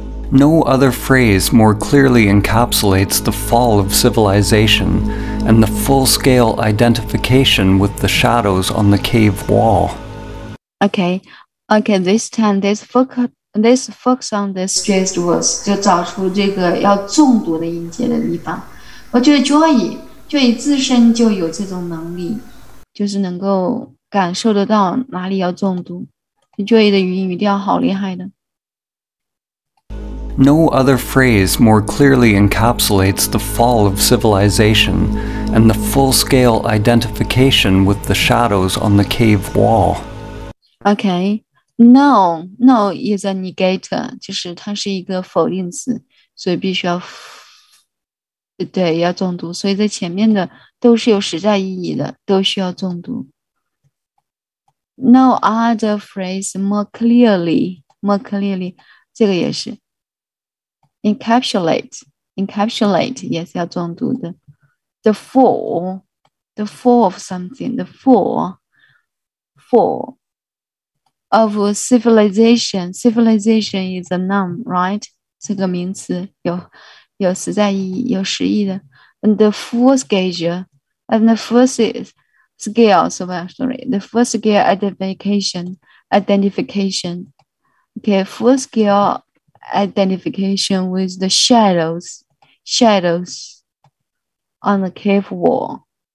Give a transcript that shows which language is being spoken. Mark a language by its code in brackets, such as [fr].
[en] No other phrase more clearly encapsulates the fall of civilization and the full-scale identification with the shadows on the cave wall. Okay, this time let's focus on the stressed words， [zh] 就找出这个要重读的音节的地方。我觉得 Joy 自身就有这种能力，就是能够感受得到哪里要重读。 Joy 的语音语调好厉害的。 [en] No other phrase more clearly encapsulates the fall of civilization and the full-scale identification with the shadows on the cave wall. Okay, no is a negator， [zh] 就是它是一个否定词，所以必须要对要重读，所以在前面的都是有实在意义的，都需要重读。 [en] No other phrase more clearly， [zh] 这个也是。 encapsulate 也是要重读的。 [en] The fall of something， the fall of civilization is a noun, right？ [zh] 这个名词有实在意义，有实义的。 [en] And the full schedule and the first scale, the first scale identification. Okay, full scale identification with the shadows on the cave wall.